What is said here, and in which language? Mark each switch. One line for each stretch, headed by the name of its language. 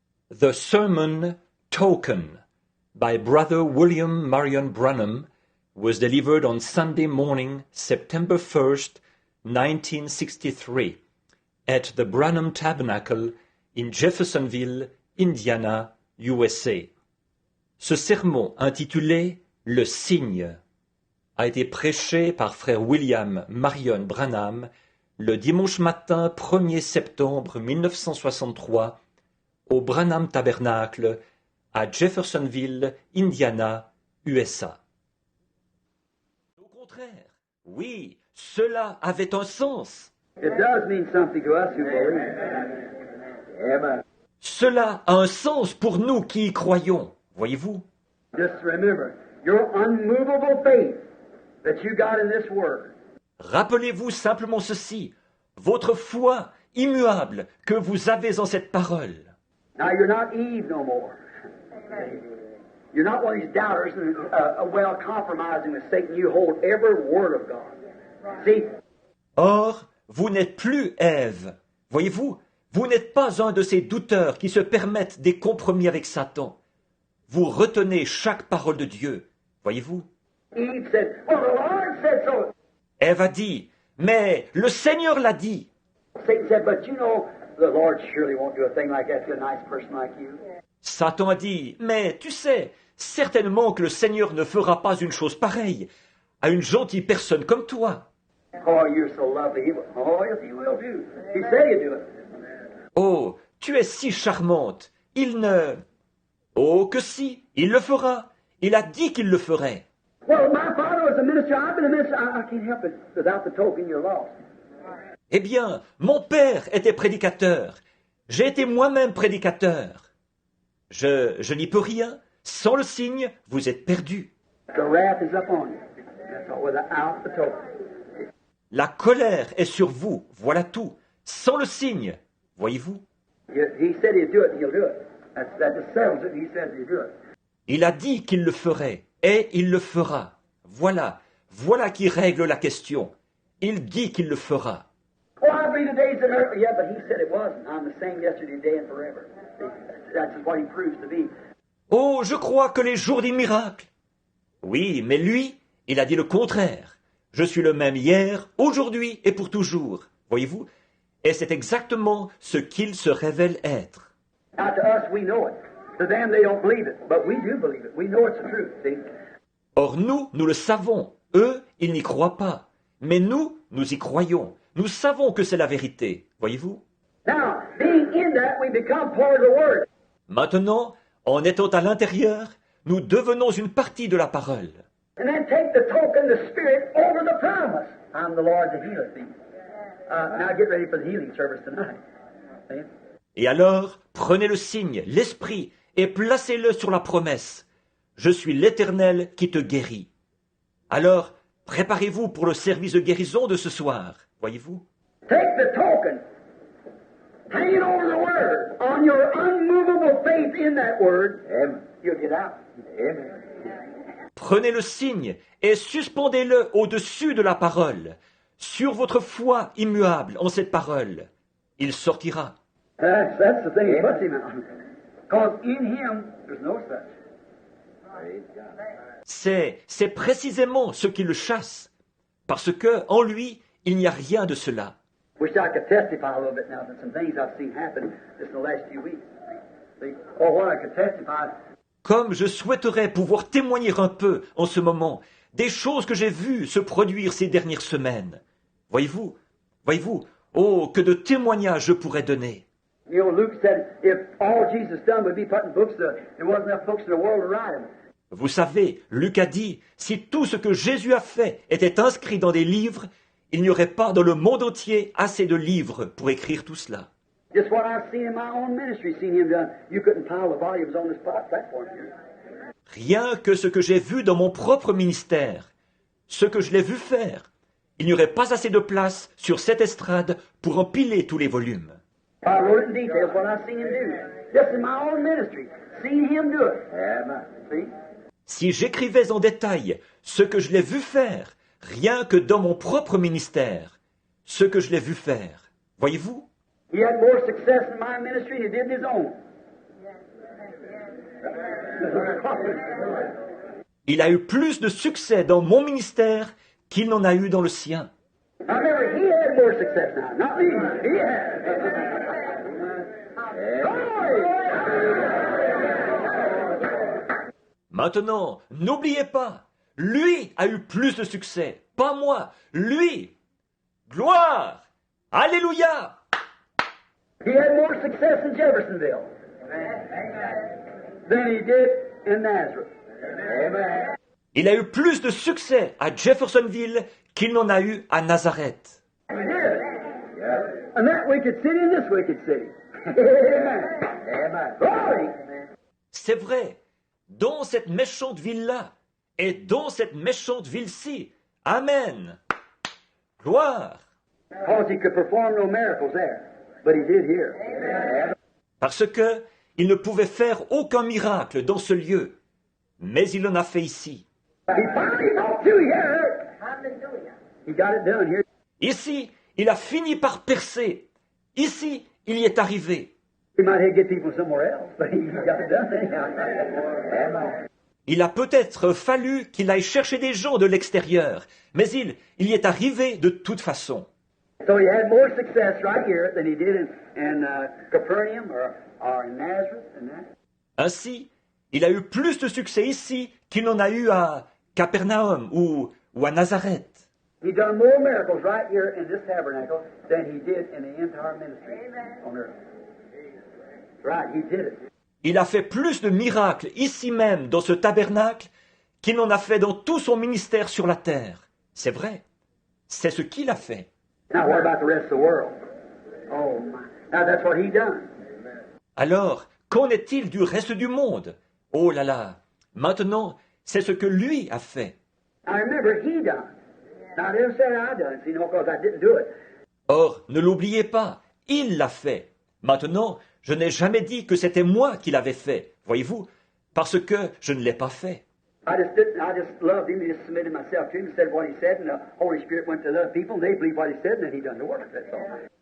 English: The Sermon Token by Brother William Marion Branham was delivered on Sunday morning, September 1st, 1963, at the Branham Tabernacle in Jeffersonville, Indiana, USA.
French: Ce sermon intitulé « Le signe » a été prêché par frère William Marion Branham le dimanche matin 1er septembre 1963 au Branham Tabernacle à Jeffersonville, Indiana, USA. Au contraire, oui, cela avait un sens.
English: It does mean something to us who believe. Amen.
French: Cela a un sens pour nous qui y croyons, voyez-vous.
English: Just remember, your unmovable faith that you got in this word.
French: Rappelez-vous simplement ceci, votre foi immuable que vous avez en cette parole.
English: Now you're not Eve no more. You're not one of these doubters and well compromising with Satan. You hold every word of God. See?
French: Or, vous n'êtes plus Ève. Voyez-vous, vous n'êtes pas un de ces douteurs qui se permettent des compromis avec Satan. Vous retenez chaque parole de Dieu. Voyez-vous?
English: Eve said, well, the Lord said so.
French: Ève a dit, mais le Seigneur l'a dit.
English: Satan said, but you know, the Lord surely won't do a thing like that to a nice person like you.
French: Satan a dit, mais tu sais, certainement que le Seigneur ne fera pas une chose pareille à une gentille personne comme toi.
English: Oh, you're so lovely. Oh, yes, he will do. He said he'd do it.
French: Oh, tu es si charmante. Il ne... Oh, que si, il le fera. Il a dit qu'il le ferait.
English: Well, my father was a minister. I've been a minister. I can't help it. Without the token, you're lost.
French: Eh bien, mon père était prédicateur. J'ai été moi-même prédicateur. Je n'y peux rien. Sans le signe, vous êtes perdu.
English: The wrath is upon you. That's all. Without the token.
French: La colère est sur vous. Voilà tout. Sans le signe. Voyez-vous?
English: He said he'd do it, and he'll do it. That just settles it. He says he'd do it.
French: Il a dit qu'il le ferait. Et il le fera. Voilà. Voilà qui règle la question. Il dit qu'il le fera.
English: Oh, I believe today's an earth. Yeah, but he said it wasn't. I'm the same yesterday, today, and forever. That's what he proves to be.
French: Oh, je crois que les jours des miracles. Oui, mais lui, il a dit le contraire. Je suis le même hier, aujourd'hui et pour toujours. Voyez-vous? Et c'est exactement ce qu'il se révèle être.
English: Now to us, we know it. To them, they don't believe it. But we do believe it. We know it's the truth, see?
French: Or nous, nous le savons. Eux, ils n'y croient pas. Mais nous, nous y croyons. Nous savons que c'est la vérité. Voyez-vous?
English: Now, being in that, we become part of the Word.
French: Maintenant, en étant à l'intérieur, nous devenons une partie de la parole.
English: And then take the token, the Spirit, over the promise. I'm the Lord that healeth thee. Now get ready for the healing service tonight. See?
French: Et alors, prenez le signe, l'esprit, et placez-le sur la promesse. Je suis l'Éternel qui te guérit. Alors, préparez-vous pour le service de guérison de ce soir. Voyez-vous?
English: Take the token. Hang it over the Word. On your unmovable faith in that Word, you'll get out. Amen.
French: Prenez le signe et suspendez-le au-dessus de la parole, sur votre foi immuable en cette parole. Il sortira.
English: That's the thing. It puts him out. Because in him, there's no such.
French: C'est précisément ce qui le chasse, parce que en lui, il n'y a rien de cela.
English: Wish I could testify a little bit now to some things I've seen happen just in the last few weeks. See? Or what I could testify.
French: Comme je souhaiterais pouvoir témoigner un peu en ce moment des choses que j'ai vues se produire ces dernières semaines. Voyez-vous, oh, que de témoignages je pourrais donner.
English: You know, Luke said, if all Jesus done would be put in books, there wasn't enough books in the world to write them.
French: Vous savez, Luc a dit, si tout ce que Jésus a fait était inscrit dans des livres, il n'y aurait pas dans le monde entier assez de livres pour écrire tout cela.
English: Just what I've seen in my own ministry, seen him done. You couldn't pile the volumes on this platform here.
French: Rien que ce que j'ai vu dans mon propre ministère, ce que je l'ai vu faire, il n'y aurait pas assez de place sur cette estrade pour empiler tous les volumes.
English: I wrote it in details what I've seen him do. Just in my own ministry, seen him do it. See?
French: Si j'écrivais en détail ce que je l'ai vu faire, rien que dans mon propre ministère, ce que je l'ai vu faire. Voyez-vous?
English: He had more success in my ministry than he did in his own.
French: Il a eu plus de succès dans mon ministère qu'il n'en a eu dans le sien.
English: Now remember, he had more success now, not me. He had.
French: Maintenant, n'oubliez pas, lui a eu plus de succès, pas moi, lui. Gloire! Alléluia!
English: He had more success in Jeffersonville than he did in Nazareth. Amen.
French: Il a eu plus de succès à Jeffersonville qu'il n'en a eu à Nazareth.
English: He did. And that wicked city and this wicked city. Amen. Amen. Glory.
French: C'est vrai, dans cette méchante ville-là et dans cette méchante ville-ci. Amen. Gloire.
English: Because he could perform no miracles there, but he did here.
French: Parce que il ne pouvait faire aucun miracle dans ce lieu, mais il en a fait ici.
English: He finally got to here. He got it done here.
French: Ici, il a fini par percer. Ici, il y est arrivé.
English: He might have to get people somewhere else, but he got it done anyhow. Amen.
French: Il a peut-être fallu qu'il aille chercher des gens de l'extérieur, mais il y est arrivé de toute façon.
English: So he had more success right here than he did in Capernaum or in Nazareth and that.
French: Ainsi, il a eu plus de succès ici qu'il n'en a eu à Capernaum ou à Nazareth.
English: He done more miracles right here in this tabernacle than he did in the entire ministry on earth. Right, he did it.
French: Il a fait plus de miracles ici même dans ce tabernacle qu'il n'en a fait dans tout son ministère sur la terre. C'est vrai. C'est ce qu'il a fait.
English: Now what about the rest of the world? Oh my. Now that's what he done.
French: Alors, qu'en est-il du reste du monde? Oh là là. Maintenant, c'est ce que lui a fait.
English: Now remember, he done. Now I didn't say I done, see, no, because I didn't do it.
French: Or, ne l'oubliez pas, il l'a fait. Maintenant, je n'ai jamais dit que c'était moi qui l'avais fait, voyez-vous, parce que je ne l'ai pas fait.
English: I just loved him, just submitted myself to him, said what he said, and the Holy Spirit went to the other people, and they believed what he said, and then he done the work, that's all.